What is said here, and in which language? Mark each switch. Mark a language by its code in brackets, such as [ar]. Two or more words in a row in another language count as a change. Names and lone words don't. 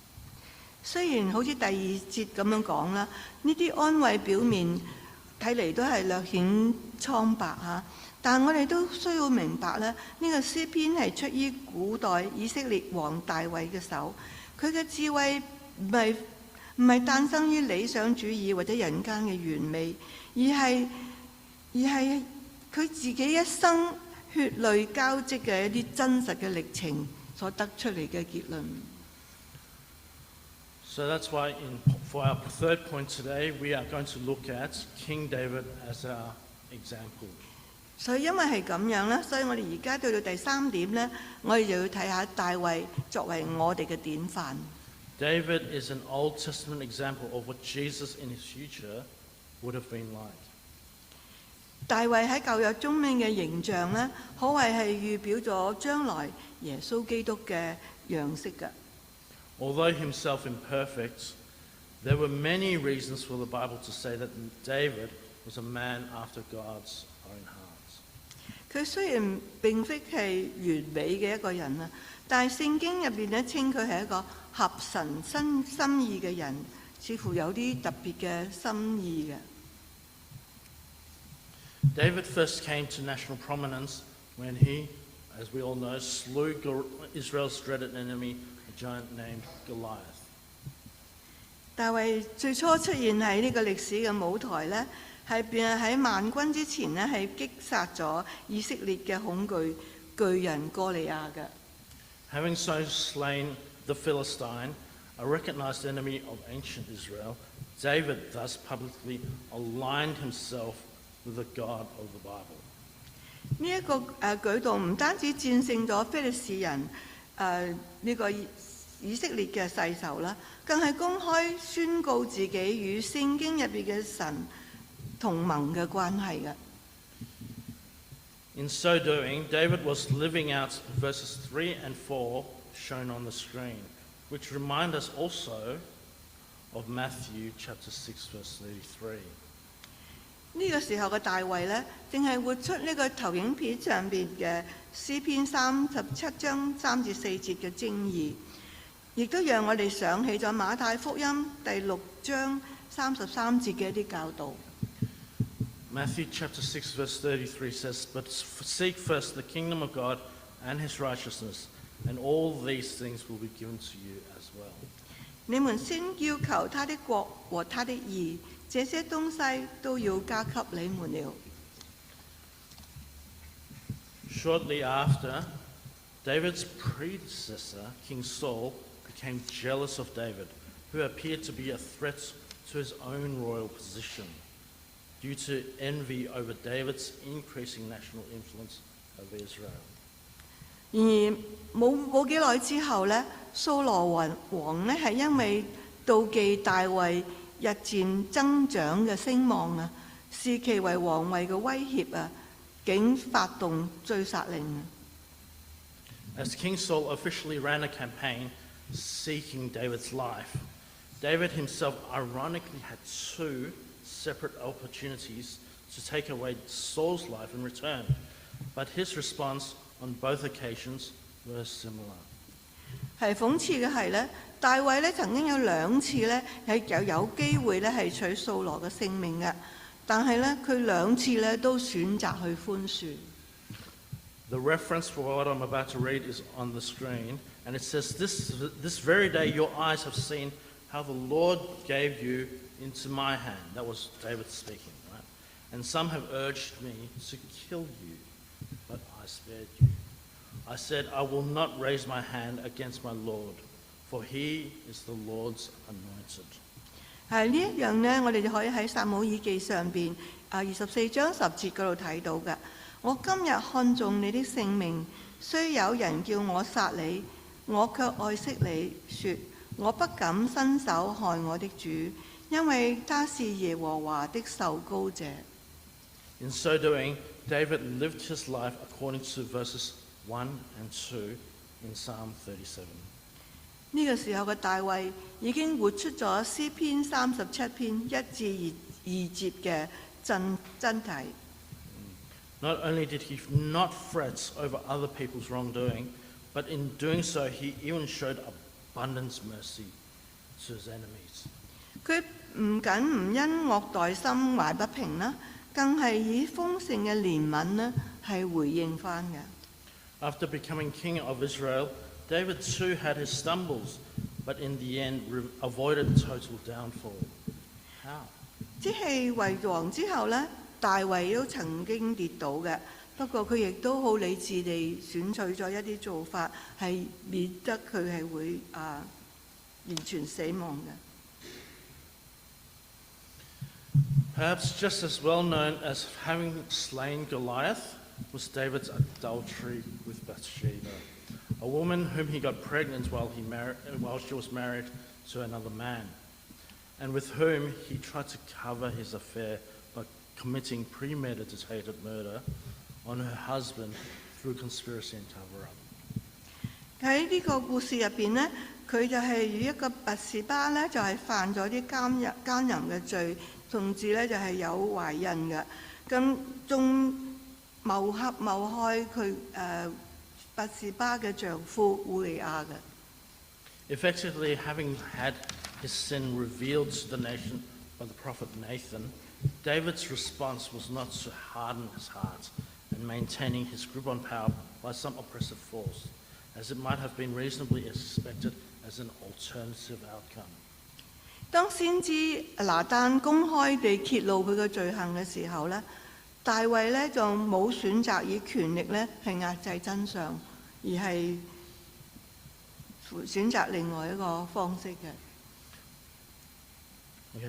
[yue] 雖然好似第二節咁樣講啦，呢啲安慰表面睇嚟都係略顯蒼白嚇，但我哋都需要明白咧，呢個詩篇係出於古代以色列王大衛嘅手，佢嘅智慧唔係誕生於理想主義或者人間嘅完美，而係佢自己一生血淚交織嘅一啲真實嘅歷程所得出嚟嘅結論。 [en] So that's why for our third point today, we are going to look at King David as our example. [yue] 所以因為係咁樣啦，所以我哋而家到第三點呢，我哋就要睇下大衛作為我哋嘅典範。 [en] David is an Old Testament example of what Jesus in his future would have been like. [yue] 大衛喺舊約中面嘅形象呢，可謂係預表咗將來耶穌基督嘅樣式㗎。 [en] Although himself imperfect, there were many reasons for the Bible to say that David was a man after God's own heart. [yue] 佢雖然並非係完美嘅一個人啊，但係聖經入邊咧稱佢係一個合神心意嘅人，似乎有啲特別嘅心意嘅。 [en] David first came to national prominence when he, as we all know, slew Israel's dreaded enemy, a giant named Goliath. [yue] 大衛最初出現喺呢個歷史嘅舞台呢，係便喺萬軍之前呢，係擊殺咗以色列嘅恐懼巨人哥利亞嘅。 [en] Having so slain the Philistine, a recognized enemy of ancient Israel, David thus publicly aligned himself with the God of the Bible. [yue] 呢一個舉動唔單止戰勝咗非利士人呢個以色列嘅世仇啦，更係公開宣告自己與聖經入邊嘅神同盟嘅關係嘅。 [en] In so doing, David was living out verses 3 and 4 shown on the screen, which remind us also of Matthew chapter 6 verse 33. [yue] 呢個時候嘅大衛呢，正係活出呢個投影片上邊嘅詩篇37章3至4節嘅精義，亦都讓我哋想起咗馬太福音第6章33節嘅一啲教導。 [en] Matthew chapter 6 verse 33 says, "But seek first the kingdom of God and his righteousness, and all these things will be given to you as well." [yue] 你們先要求他的國和他的義，這些東西都要加給你們了。 [en] Shortly after, David's predecessor, King Saul, became jealous of David, who appeared to be a threat to his own royal position, due to envy over David's increasing national influence over Israel. [yue] 然而冇幾耐之後呢，掃羅王呢係因為妒忌大衛日漸增長嘅聲望啊，視其為皇位嘅威脅啊，竟發動追殺令。 [en] As King Saul officially ran a campaign seeking David's life, David himself ironically had two separate opportunities to take away Saul's life in return, but his response on both occasions were similar. [yue] 係諷刺嘅係呢，大衛呢曾經有兩次呢係有機會呢係取掃羅嘅性命嘅，但係呢，佢兩次呢都選擇去寬恕。 [en] The reference for what I'm about to read is on the screen, and it says, this very day your eyes have seen how the Lord gave you into my hand. That was David speaking, right? And some have urged me to kill you, but I spared you. I said, I will not raise my hand against my Lord, for he is the Lord's anointed. [yue] 呢一樣呢，我哋就可以喺撒母耳記上邊24章10節嗰度睇到嘅。我今日看中你的性命，雖有人叫我殺你，我卻愛惜你，說我不敢伸手害我的主，因為他是耶和華的受膏者。 [en] In so doing, David lived his life according to verses 1 and 2 in Psalm 37. [yue] 呢個時候嘅大衛已經活出咗詩篇37篇1至2節嘅真諦。 [en] Not only did he not fret over other people's wrongdoing, but in doing so he even showed abundant mercy to his enemies. [yue] 佢唔僅唔因惡待心懷不平啦，更係以豐盛嘅憐憫呢係回應翻嘅。 [en] After becoming king of Israel, David too had his stumbles, but in the end avoided total downfall. How? [yue] 即係為王之後呢，大衛都曾經跌倒嘅，不過佢亦都好理智地選取咗一啲做法，係免得佢係會完全死亡嘅。 [en] Perhaps just as well known as having slain Goliath was David's adultery with Bathsheba, a woman whom he got pregnant while she was married to another man, and with whom he tried to cover his affair by committing premeditated murder on her husband through conspiracy and cover-up. [yue] 喺呢個故事入邊呢，佢就係與一個拔士巴呢，就係犯咗啲奸淫嘅罪，同時呢就係有懷孕嘅，咁仲謀害佢拔士巴嘅丈夫烏利亞嘅。 [en] Effectively, having had his sin revealed to the nation by the prophet Nathan, David's response was not to harden his heart and maintaining his grip on power by some oppressive force, as it might have been reasonably expected as an alternative outcome. [yue] 當先知拿單公開地揭露佢嘅罪行嘅時候呢，大衛呢就冇選擇以權力呢係壓制真相，而係選擇另外一個方式嘅。 [en] Okay.